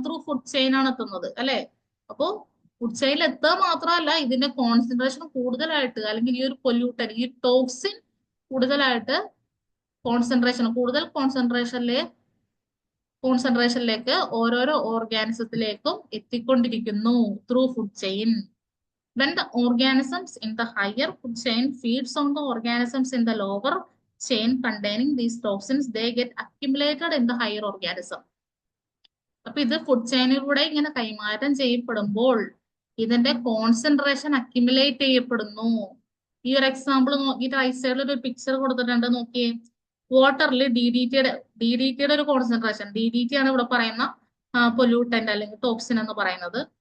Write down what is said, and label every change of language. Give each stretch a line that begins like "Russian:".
English: through food chain
Malayalam: ആണ് എത്തുന്നത് അല്ലെ. അപ്പോ ഫുഡ് ചെയിനിൽ എത്തുക മാത്രമല്ല, ഇതിന്റെ കോൺസെൻട്രേഷൻ കൂടുതലായിട്ട് അല്ലെങ്കിൽ ഈ ഒരു പൊല്യൂട്ടൻ, ഈ ടോക്സിൻ കൂടുതലായിട്ട് കൂടുതൽ കോൺസെൻട്രേഷനിലേക്ക് ഓരോരോ ഓർഗാനിസത്തിലേക്കും എത്തിക്കൊണ്ടിരിക്കുന്നു through food chain.
English: When the organisms in the higher food chain feeds on the organisms in the lower chain containing these toxins, they get accumulated in the higher organism.
Malayalam: അപ്പൊ ഇത് food ചെയിനിലൂടെ ഇങ്ങനെ കൈമാറ്റം ചെയ്യപ്പെടുമ്പോൾ ഇതിന്റെ concentration accumulate ചെയ്യപ്പെടുന്നു. ഈ ഒരു example നോക്കി റൈറ്റ് സൈഡിൽ ഒരു പിക്ചർ കൊടുത്തിട്ടുണ്ട്, നോക്കിയേ. വാട്ടറിൽ DDTയുടെ ഒരു കോൺസെൻട്രേഷൻ, DDT ആണ് ഇവിടെ പറയുന്ന പൊല്യൂട്ടന്റ് അല്ലെങ്കിൽ ടോക്സിൻ എന്ന് പറയുന്നത്.